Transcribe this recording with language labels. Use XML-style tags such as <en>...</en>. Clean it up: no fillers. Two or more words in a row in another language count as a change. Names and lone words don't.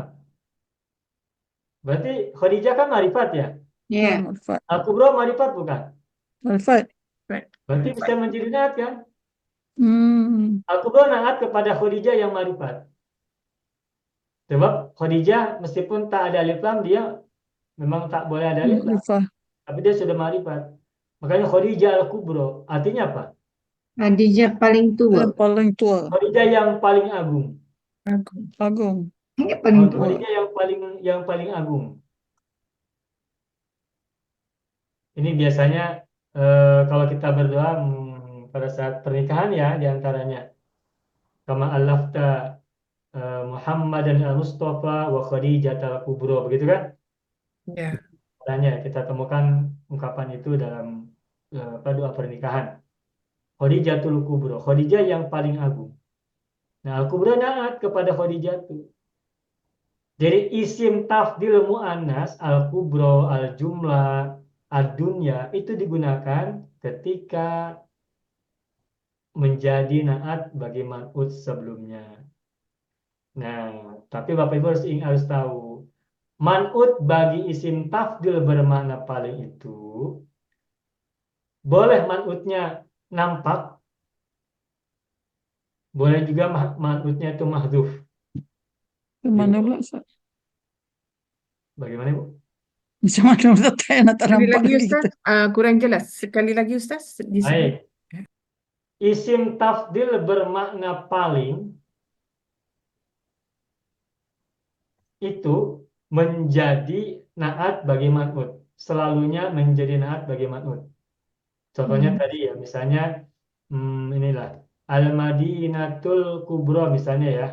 <id>Berarti Khadijah kan marifat ya? Ya. Marifat. Al-kubro marifat bukan? Marifat. Berarti bisa menjadi naat kan? Hmm. Al-kubro naat kepada Khadijah yang marifat.</id> <ms>Sebab Khadijah meskipun tak ada alif lam, dia memang tak boleh ada alif lam.</ms> <id>Marifah. Tapi dia sudah marifat. Makanya Khadijah al-kubro. Artinya apa? Khadijah paling tua. Paling tua. Khadijah yang paling agung. Agung. Agung. Hanya paling tua. Khadijah yang paling agung. Ini biasanya kalau kita berdoa pada saat pernikahan ya diantaranya.</id> <ar>كما ألفت محمدا المصطفى وخديجة الكبرى. Begitu kan?</ar> <id>Ya. Caranya kita temukan ungkapan itu dalam doa pernikahan. Khadijatul Kubro. Khadijah yang paling agung. Nah, al-Kubro naat kepada Khadijah itu. Jadi isim tafdil mu'annas, al-kubro, al-jumlah, ad-dunya itu digunakan ketika menjadi naat bagi man'ut sebelumnya. Nah, tapi Bapak Ibu harus tahu, man'ut bagi isim tafdil bermakna paling itu, boleh man'utnya nampak, boleh juga man'utnya itu mahdhuf.</id> <ms>Mana pula Ustaz?</ms> <id>Bagaimana, Bu?</id> <ms>Macam mana Ustaz? Tak nak Sekali</ms> <id>nampak</id> <ms>lagi,</ms> <id>lagi</id> <ms>Ustaz,</ms> <id>kita.</id> <ms>kurang jelas. Sekali lagi, Ustaz,</ms> <id>di sini. Baik. Isim tafdil bermakna paling itu menjadi naat bagi man'ut. Selalunya menjadi naat bagi man'ut. Contohnya tadi ya, misalnya inilah</id> <ar>المدينة الكبرى</ar> <id>misalnya ya.</id>